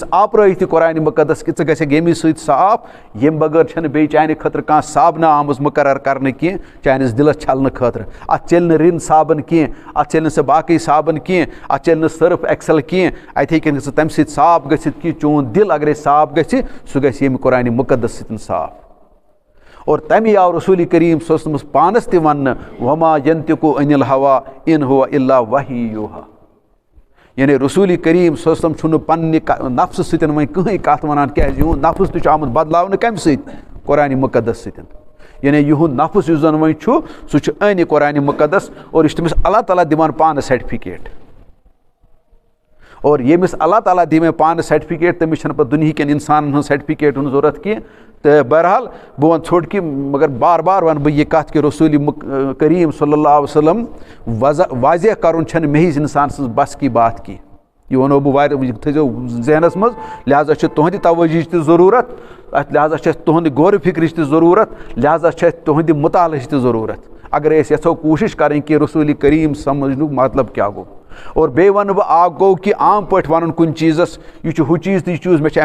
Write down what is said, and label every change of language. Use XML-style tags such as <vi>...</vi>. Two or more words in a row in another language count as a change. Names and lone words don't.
<ks>آپرٲیِتھ یہِ قرآنِ مُقدس کہِ ژٕ گژھکھ ییٚمہِ سۭتۍ صاف ییٚمہِ بغٲر چھَنہٕ بیٚیہِ چانہِ خٲطرٕ کانٛہہ صابنہٕ آمٕژ مُقرر کَرنہٕ کینٛہہ چٲنِس دِلَس چھَلنہٕ خٲطرٕ اَتھ چَلہِ نہٕ رِن صابن کینٛہہ اَتھ چَلہِ نہٕ سۄ باقٕے صابن کینٛہہ اَتھ چَلہِ نہٕ سٔرٕف ایٚکسَل کینٛہہ اَتہِ ہیٚکہِ نہٕ ژٕ تَمہِ سۭتۍ صاف گٔژھِتھ کینٛہہ چون دِل اگرے صاف گژھِ سُہ گژھِ ییٚمہِ قرآنِ مُقدس سۭتۍ صاف اور تَمے آو رسوٗلِ کریٖم صٲبَس پانَس تہِ وَننہٕ</ks> <ar>وما ینتِقُ عن الہوا اِن ہوا الا وحی یوحا</ar> <ks>یعنی رسوٗلِ کریٖم صٲبَس چھُنہٕ پنٛنہِ نفسہٕ سۭتۍ وۄنۍ کٕہٕنۍ کَتھ وَنان کیٛازِ یِہُنٛد نفس تہِ چھُ آمُت بدلاونہٕ کَمہِ سۭتۍ قرآنِ مُقدس سۭتۍ یعنی یِہُنٛد نفس یُس زَن وۄنۍ چھُ سُہ چھُ أنہِ قرآنِ مُقدس اور یہِ چھُ تٔمِس اللہ تعالیٰ دِوان پانہٕ سرٹِفِکیٹ اور ییٚمِس اللہ تعالیٰ دِی مےٚ پانہٕ سرٹِفِکیٹ تٔمِس چھَنہٕ پَتہٕ دُنہِکٮ۪ن اِنسانَن ہٕنٛز سرٹِفِکیٹ ہُنٛد ضوٚرَتھ کینٛہہ تہٕ بہرحال بہٕ وَنہٕ ژھوٚٹ کہِ مگر بار بار وَنہٕ بہٕ یہِ کَتھ کہِ رسوٗلِ کریٖم</ks> <ar>صلی اللہ علیہ وسلم</ar> <ks>واضح کَرُن چھَنہٕ مے ہِش اِنسان سٕنٛز</ks> <ur>بس کی بات</ur> <ks>کینٛہہ یہِ وَنو بہٕ واریاہ یہِ تھٲیزیو ذہنَس منٛز لہٰذا چھِ تُہٕنٛدِ توجہٕچ تہِ ضروٗرت اَتھ لہٰذا چھِ اَسہِ تُہُنٛدِ غورِ فِکرٕچ تہِ ضروٗرت لہٰذا چھِ اَسہِ تُہٕنٛدِ مُطالعٕچ تہِ ضروٗرت اگرے أسۍ یَژھو کوٗشِش کَرٕنۍ کہِ رسوٗلِ کریٖم سمجھنُک مطلب کیٛاہ گوٚو اور بیٚیہِ وَنہٕ بہٕ اکھ گوٚو کہِ عام پٲٹھۍ وَنُن کُنہِ چیٖزَس یہِ چھُ ہُہ چیٖز تہٕ یہِ چیٖز مےٚ چھِ</ks>